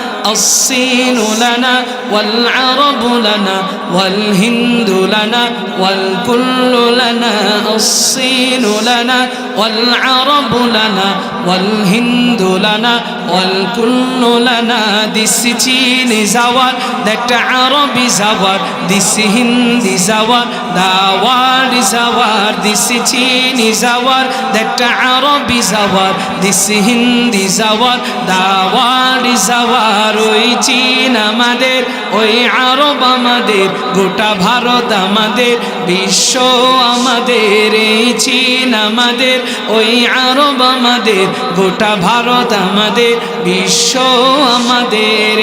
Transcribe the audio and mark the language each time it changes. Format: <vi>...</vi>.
<ar>الصين لنا والعرب لنا والهند لنا والكل لنا. الصين لنا والعرب لنا والهند لنا والكل لنا.</ar> <en>This chin is our, that Arabi is our, this Hindi is our, the world is our. This chin is our, that Arabi is our, this Hindi is our, the world is our.</en> <bn>ওই চীন আমাদের, ওই আরব আমাদের, গোটা ভারত আমাদের, বিশ্ব আমাদের। এই চীন আমাদের, ওই আরব আমাদের, গোটা ভারত আমাদের, বিশ্ব আমাদের।</bn>